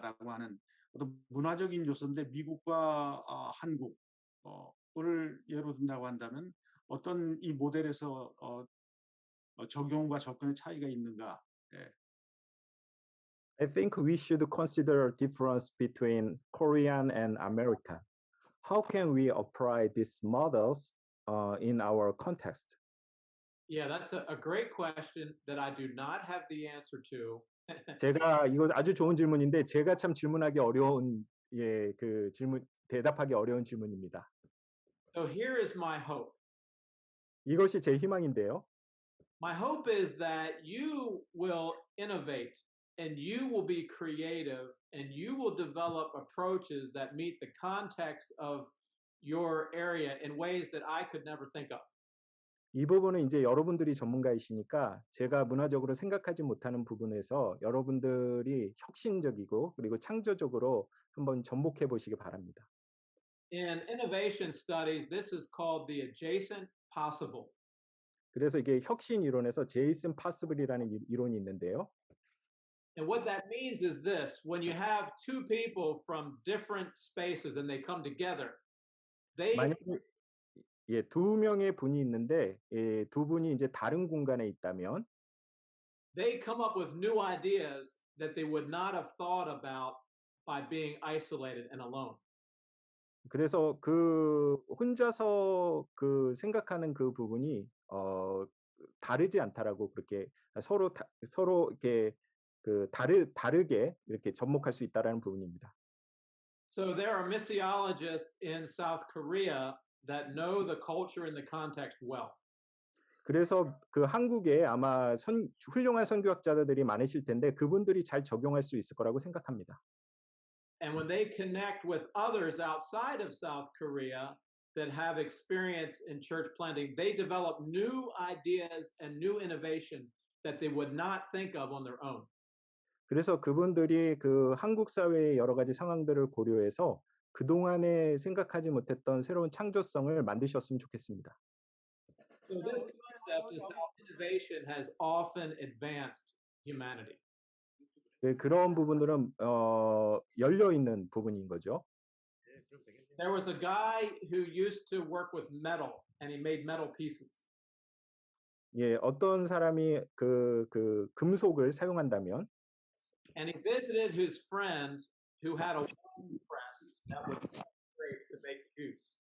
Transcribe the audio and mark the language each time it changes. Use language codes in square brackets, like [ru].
[ko] 라고 하는 어떤 문화적인 요소인데 미국과 한국을 예로 든다고 한다면 어떤 이 모델에서 적용과 접근의 차이가 있는가? 예. [en] I think we should consider difference between Korean and American. How can we apply these models in our context? Yeah, that's a great question that I do not have the answer to. [ko] 제가 이거 아주 좋은 질문인데 제가 참 질문하기 어려운 그 질문 대답하기 어려운 질문입니다. [en] So here is my hope. [ko] 이것이 제 희망인데요. [en] My hope is that you will innovate and you will be creative and you will develop approaches that meet the context of your area in ways that I could never think of. [ko] 이 부분은 이제 여러분들이 전문가이시니까 제가 문화적으로 생각하지 못하는 부분에서 여러분들이 혁신적이고 그리고 창조적으로 한번 접목해 보시기 바랍니다. [en] In innovation studies, this is called the adjacent possible. [ko] 그래서 이게 혁신 이론에서 제이슨 파스블이라는 이론이 있는데요. [en] And what that means is this: when you have two people from different spaces and they come together, they [ko] 만약에 두 명의 분이 있는데 두 분이 이제 다른 공간에 있다면 [en] come up with new ideas that they would not have thought about by being isolated and alone. [ko] 그래서 그 혼자서 그 생각하는 그 부분이 다르지 않다라고 그렇게 서로 이렇게 그 다르게 이렇게 접목할 수 있다라는 부분입니다. [en] So there are missiologists in South Korea that know the culture and the context well. [ko] 그래서 그 한국에 아마 훌륭한 선교학자들이 많으실 텐데 그분들이 잘 적용할 수 있을 거라고 생각합니다. [en] And when they connect with others outside of South Korea that have experience in church planting, they develop new ideas and new innovation that they would not think of on their own. [ko] 그래서 그분들이 그 한국 사회의 여러 가지 상황들을 고려해서 그동안에 생각하지 못했던 새로운 창조성을 만드셨으면 좋겠습니다. [en] So this concept is how innovation has often advanced humanity. [ko] 그런 부분들은 열려 있는 부분인 거죠. [en] There was a guy who used to work with metal and he made metal pieces. [ko] 예, 어떤 사람이 그 금속을 사용한다면 [en] And he visited his friend who had a wine press that would great to make juice.